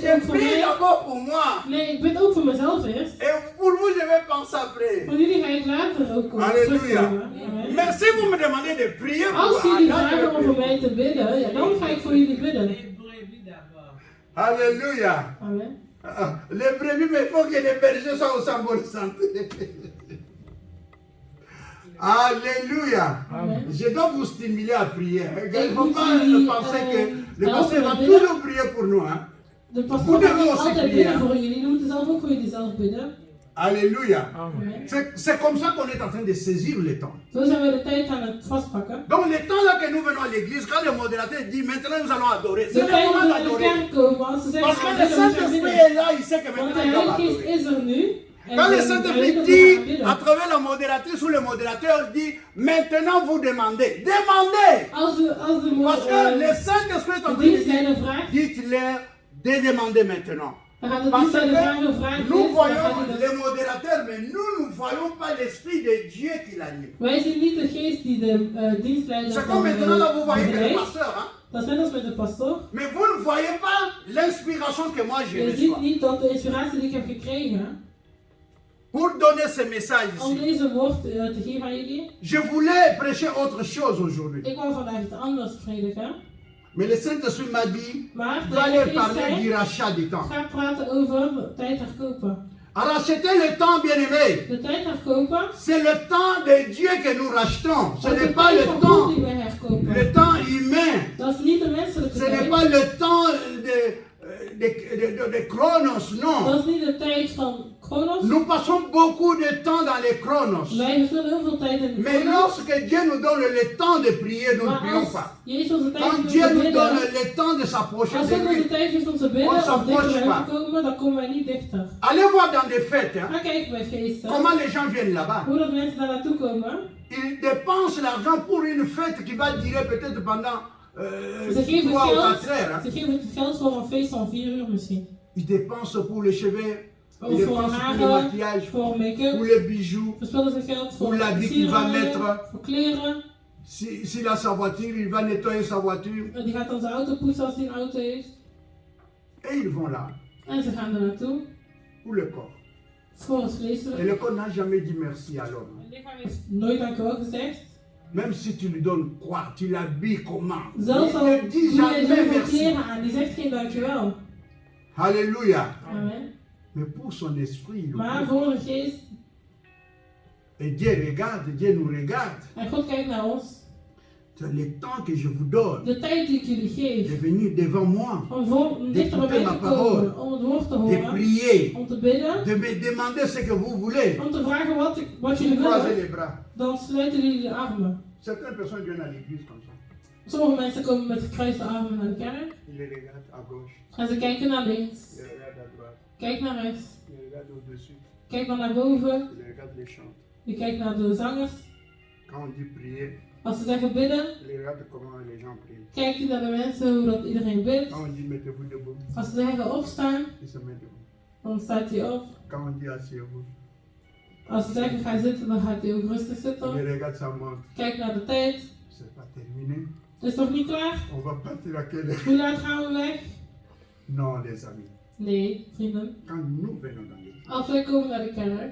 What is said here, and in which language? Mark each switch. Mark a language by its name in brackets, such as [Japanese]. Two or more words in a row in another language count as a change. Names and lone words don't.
[French] Je [Dutch] ook voor [French] prie [Dutch] mij. [French] d'abord pour moi. [Dutch] Nee, ik bid ook voor mezelf eerst. [French] Et pour vous, je vais penser après. [Dutch] Voor jullie ga ik later ook [French] Alléluia. [Dutch] terugkomen. [French] Amen. Mais si vous me demandez de prier pour [Dutch] Als [French] vous, [Dutch] jullie [French] alors je [Dutch] vragen om [French] vais [Dutch] voor [French] prier. [Dutch] mij te bidden, ja, dan ga ik voor jullie bidden. [French] Alléluia. Amen. Les brebis, mais il faut que les bergers soient aussi en bonne santé. Alléluia. Amen. Je dois vous stimuler à prier. Il ne [Dutch] Ik [French] faut [Dutch] moet [French] pas [Dutch] jullie, [French] penser que le [Dutch] helpen [French] pasteur va [Dutch] met bidden. [French] toujours prier pour nous. Hein. [Dutch] De pastoor Hoe gaat doen we niet ons altijd [French] prier, [Dutch] bidden hè? voor jullie. Jullie moeten zelf ook voor jullie zelf bidden. [French] Alléluia. Amen. C'est comme ça qu'on est en train de saisir le temps. [Dutch] Zo zijn we de tijd aan het vastpakken. [French] Donc le temps là que nous venons à l'église, quand le modérateur dit maintenant nous allons adorer, [Dutch] De [French] c'est le [Dutch] tijd [French] moment [Dutch] dat we in de [French] d'adorer. [Dutch] kerk komen, als ze zeggen [French] Parce que [Dutch] gaan [French] le [Dutch] bidden, moet je gaan [French] Saint-Esprit [Dutch] bidden. [French] est là, il sait que [Dutch] Want [French] maintenant [Dutch] de [French] il doit [Dutch] Heilige Geest [French] adorer. [Dutch] is er nu. En [French] Quand le [Dutch] hij weet [French] Saint-Esprit [Dutch] dat we dit, gaan bidden. [French] à travers la modératrice ou le modérateur dit, maintenant vous demandez. Demandez. [Dutch] Als de [French] Parce que le Saint-Esprit est en train de [Dutch] dienstleider [French] dire, [Dutch] vraagt, [French] dites-leur de demander maintenant. [Dutch] dan gaat de [French] Parce [Dutch] dienstleider vragen, [French] que [Dutch] vraag [French] nous [Dutch] dit, dan [French] voyons [Dutch] gaat hij dat. [French] les modérateurs, mais nous ne voyons pas l'Esprit de Dieu qui l'anime. [Dutch] Wij zien niet de geest die de dienstleider [French] C'est comme maintenant là, vous voyez que le [Dutch] begeleidt. [French] pasteur, hein, [Dutch] Dat is net als met de pastoor. [French] mais vous ne voyez pas l'inspiration que moi je [Dutch] Je ziet [French] reçois [Dutch] niet dat de inspiratie die ik heb gekregen [French] pour donner ce message [Dutch] om [French] ici. [Dutch] deze woord te geven aan jullie. [French] Je voulais prêcher autre chose aujourd'hui, [Dutch] Ik wou vandaag iets anders prediken. [French] mais le Saint-Esprit m'a dit, [Dutch] Maar de [French] va aller [Dutch] Heilige Geest [French] parler du [Dutch] zei, [French] rachat du temps. [Dutch] ga praten over tijd herkopen. [French] Racheter le temps, bien-aimé, [Dutch] De tijd herkopen. [French] c'est le temps de Dieu que nous rachetons. Ce [Dutch] Dat is [French] n'est [Dutch] de [French] pas [Dutch] tijd [French] le [Dutch] van God [French] temps, [Dutch] die we herkopen. [French] le temps humain. [Dutch] Dat is niet de menselijke [French] Ce n'est [Dutch] tijd. [French] pas le temps de Chronos, non. [Dutch] Dat is niet de tijd van Chronos. [French] Nous passons beaucoup de temps dans les Chronos. [Dutch] Wij verspillen heel veel tijd in de [French] Mais [Dutch] Chronos. [French] lorsque Dieu nous donne le temps de prier, nous ne [Dutch] Maar [French] prions [Dutch] als [French] pas. [Dutch] Jezus onze tijd [French] Quand [Dutch] geeft om [French] Dieu [Dutch] te [French] nous donne [Dutch] bidden, [French] le temps de s'approcher [Dutch] als [French] de [Dutch] God onze [French] lui, [Dutch] tijd geeft om te bidden [French] On [Dutch] of dichter [French] s'approche [Dutch] bij hem [French] pas. [Dutch] te komen, dan komen wij niet dichter. [French] allez voir dans des fêtes, hein, [Dutch] Ga kijken bij feesten. [French] comment les gens viennent là-bas. [Dutch] Hoe dat mensen daar naartoe komen. [French] Ils dépensent l'argent pour une fête qui va durer peut-être pendant [Dutch] Ze geven [French] 3 ou 4 [Dutch] geld, [French] heures. Hein. [Dutch] ze geven het geld voor een feest van 4 uur misschien. [French] Ils dépensent pour les cheveux, ils [Dutch] Of voor [French] dépensent pour le [Dutch] haren, [French] maquillage, [Dutch] voor [French] pour [Dutch] make-up. [French] les bijoux. [Dutch] Verspillen ze geld voor Hoe [French] l'habit qu'il va [Dutch] sieraden, [French] mettre. [Dutch] voor kleren. [French] S'il a sa voiture, il va nettoyer sa voiture. [Dutch] En die gaat dan zijn auto poetsen als hij een auto heeft. [French] Et ils vont là, [Dutch] En ze gaan er naartoe. [French] pour le corps. [Dutch] Voor het [French] Et [Dutch] vleeselijk. [French] le corps n'a jamais dit merci à l'homme. [Dutch] Het lichaam heeft nooit dankjewel gezegd. [French] Même si tu lui donnes quoi, tu l'habilles comment. [Dutch] Zelfs al [French] Il ne dit [Dutch] doe je [French] jamais [Dutch] zoveel [French] merci. [Dutch] kleren aan, die zegt geen dankjewel. [French] Alléluia. Amen. Mais pour son esprit, il [Dutch] Maar [French] oublie. [Dutch] voor de geest, [French] Et Dieu regarde, Dieu nous regarde. [Dutch] en God kijkt naar ons. [French] C'est le temps que je vous donne [Dutch] De tijd die ik jullie [French] de [Dutch] geef. [French] venir devant moi, [Dutch] Om dichter bij mij te komen. Om het woord te [French] de [Dutch] horen. [French] prier, [Dutch] Om te bidden. [French] de me demander ce que vous voulez. [Dutch] Om te vragen wat jullie [French] Croisez [Dutch] willen. [French] les bras. [Dutch] Dan sluiten jullie de armen. [French] Certaines personnes viennent à l'église comme ça. [Dutch] Sommige mensen komen met gekruiste armen naar de kerk. [French] Ils les regardent à gauche, [Dutch] En ze kijken naar links. [French] ils les regardent à droite, [Dutch] Kijk naar rechts. [French] ils les regardent au-dessus, [Dutch] Kijk dan naar boven. [French] ils les regardent les chants. [Dutch] Je kijkt naar de zangers. [French] Quand on dit prier, [Dutch] Als ze zeggen bidden, [French] ils les regardent comment les gens prient. [Dutch] kijk je naar de mensen hoe dat iedereen bidt. [French] Quand on dit mettez-vous debout, [Dutch] Als ze zeggen opstaan, [French] ils se mettent debout. [Dutch] dan staat hij op. [French] Quand on dit asseyez-vous, [Dutch] Als ze zeggen ga zitten, dan gaat hij ook rustig [French] ils [Dutch] zitten. [French] les regardent sa montre. [Dutch] Kijk naar de tijd. [French] C'est pas terminé. [Dutch] Is toch niet klaar? [French] On va partir à quelle heure? [Dutch] Hoe laat gaan we weg? [French] Non, les amis. [Dutch] Nee, vrienden. [French] Quand nous venons dans l'église, [Dutch] Als wij komen naar de kerk,